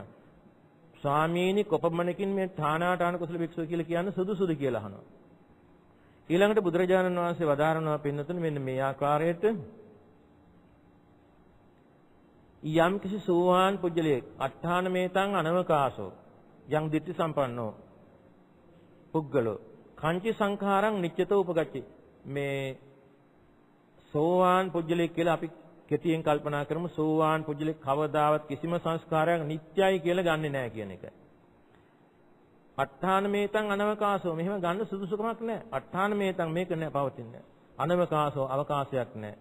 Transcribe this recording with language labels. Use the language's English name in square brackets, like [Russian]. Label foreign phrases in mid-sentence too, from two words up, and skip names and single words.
[Sinhala] ස්වාමීනි කොපමණකින් මේ ඨානාඨාන කුසල භික්ෂුව කියලා කියන්නේ සුදුසුද කියලා අහනවා. ඊළඟට බුදුරජාණන් වහන්සේ වදාරනවා පින්නතුණි මෙන්න මේ ආකාරයට යම් කිසි සෝවාන් පුජ්‍යලයක් [Pali] අට්ඨාන මේතං අනවකාශෝ [Sinhala] යම් [Pali] ditthi සම්පන්නෝ පුද්ගලෝ කංචි සංඛාරං නිච්චතෝ උපගච්ඡි. [Sinhala] මේ සෝවාන් පුජ්‍යලයක් කියලා අපි කෙටියෙන් කල්පනා කරමු. සෝවාන් පුජ්‍යලයක් කවදාවත් කිසිම සංස්කාරයක් නිත්‍යයි කියලා ගන්නෙ නැහැ කියන එක. [Pali] අට්ඨාන මේතං අනවකාශෝ [Sinhala] මෙහෙම ගන්න සුදුසුකමක් නැහැ. [Pali] අට්ඨාන මේතං [Sinhala] මේක නැහැ පවතින්නේ. අනවකාශෝ අවකාශයක් නැහැ.